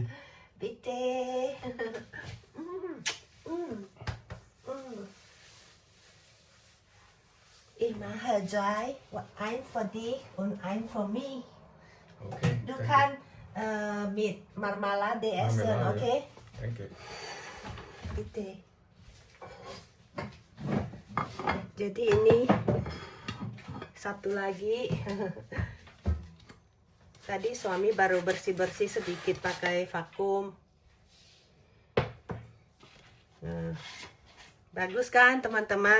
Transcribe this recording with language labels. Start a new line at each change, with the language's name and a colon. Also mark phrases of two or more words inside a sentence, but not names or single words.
German: Bitte. Ich mache zwei. Ein für dich und ein für mich. Okay, Du danke. kannst mit Marmelade essen, Marmelade. okay? Danke. Bitte.
Indonesian: Jadi ini satu lagi. Tadi suami baru bersih-bersih sedikit pakai vakum. Nah, bagus kan teman-teman?